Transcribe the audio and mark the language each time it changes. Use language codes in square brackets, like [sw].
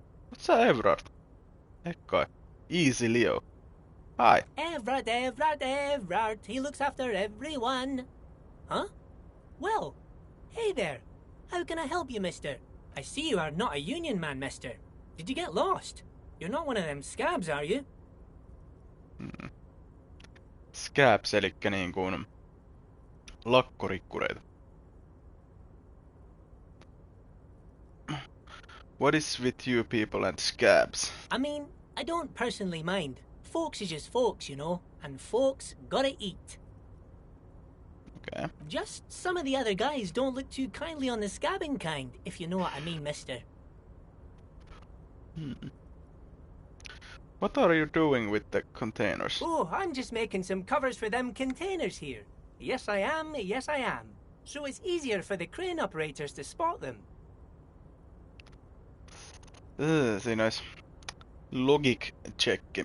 [en] What's sä Everard? Ekkai. Easy Leo. Hi. Everard, Everard, Everard, he looks after everyone. Huh? Well, hey there. How can I help you, mister? I see you are not a union man, mister. Did you get lost? You're not one of them scabs, are you? [fi] Scabs, elikkä niin kuin lakkorikkureita. [en] What is with you people and scabs? I mean, I don't personally mind. Folks is just folks, you know, and folks gotta eat. Okay. Just some of the other guys don't look too kindly on the scabbing kind, if you know what I mean, mister. What are you doing with the containers? Oh, I'm just making some covers for them containers here. Yes, I am, yes, I am. So it's easier for the crane operators to spot them. [fi] Siinä olisi [en] logic check.